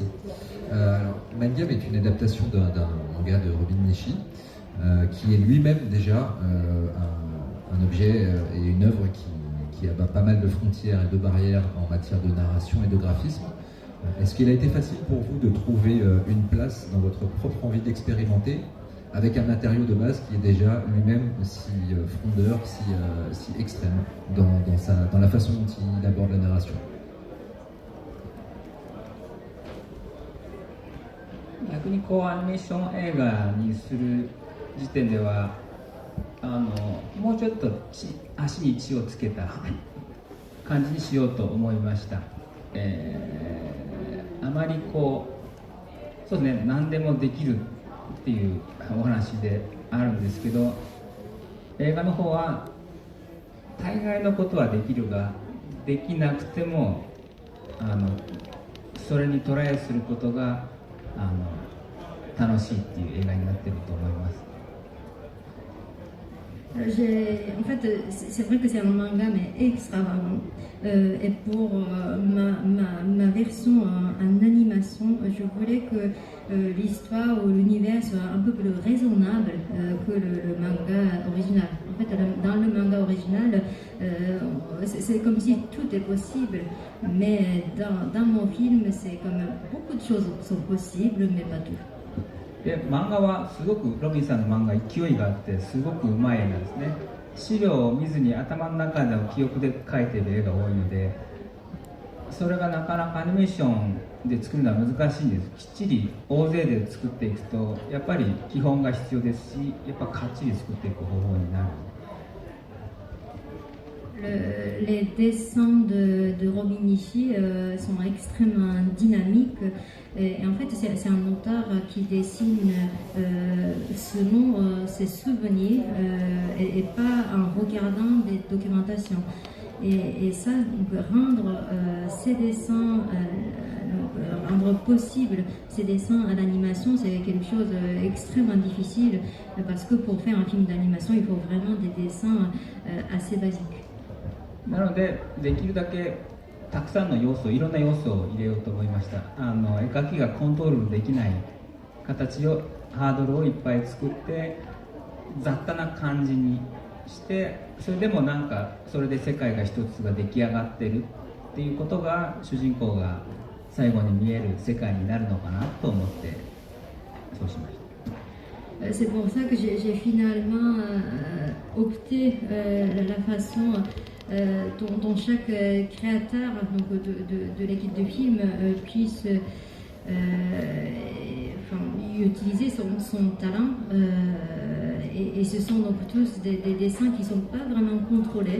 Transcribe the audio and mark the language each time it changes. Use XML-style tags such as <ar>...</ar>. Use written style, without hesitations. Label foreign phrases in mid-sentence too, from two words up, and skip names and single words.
<fr>Alors, Mangame est une adaptation d'un manga de Robin Nishi, qui est lui-même déjà un objet et une œuvre qui abat pas mal de frontières et de barrières en matière de narration et de graphisme. Est-ce qu'il a été facile pour vous de trouver une place dans votre propre envie d'expérimenter avec un matériau de base qui est déjà lui-même si frondeur, si extrême dans la façon dont il aborde la narration?</fr> <ja>逆にこうアニメーション映画にする時点ではもうちょっと足に血をつけた感じにしようと思いました。あまりこうそうですね、何でもできるっていうお話であるんですけど、映画の方は大概のことはできるができなくてもそれにトライすることが楽しいっていう映画になっていると思います。</ja> <fr>En fait, c'est vrai que c'est un manga mais extravagant. Et pour ma version en animation, je voulais que l'histoire ou l'univers soit un peu plus raisonnable que le manga original. En fait, dans le manga original, c'est comme si tout est possible, mais dans mon film, c'est comme beaucoup de choses sont possibles, mais pas tout.</fr> <ja>で漫画はすごくロビンさんの漫画勢いがあってすごくうまい絵なんですね。資料を見ずに頭の中の記憶で描いている絵が多いので、それがなかなかアニメーションで作るのは難しいんです。きっちり大勢で作っていくとやっぱり基本が必要ですし、やっぱかっちり作っていく方法になる。</ja> <fr>Les dessins de Robin Nishi sont extrêmement dynamiques et en fait c'est un auteur qui dessine selon ses souvenirs et pas en regardant des documentations et ça rendre ces dessins rendre possible ces dessins à l'animation, c'est quelque chose d'extrêmement difficile parce que pour faire un film d'animation il faut vraiment des dessins assez basiques.</fr> <ja>なのでできるだけたくさんの要素、いろんな要素を入れようと思いました。絵描きがコントロールできない形をハードルをいっぱい作って雑多な感じにして、それでもなんかそれで世界が一つが出来上がってるっていうことが主人公が最後に見える世界になるのかなと思ってそうしました。</ja> <fr>C'est pour ça que j'ai finalement opté la façon dont chaque créateur donc de l'équipe de film puisse utiliser son talent et ce sont donc tous des dessins qui ne sont pas vraiment contrôlés.</fr>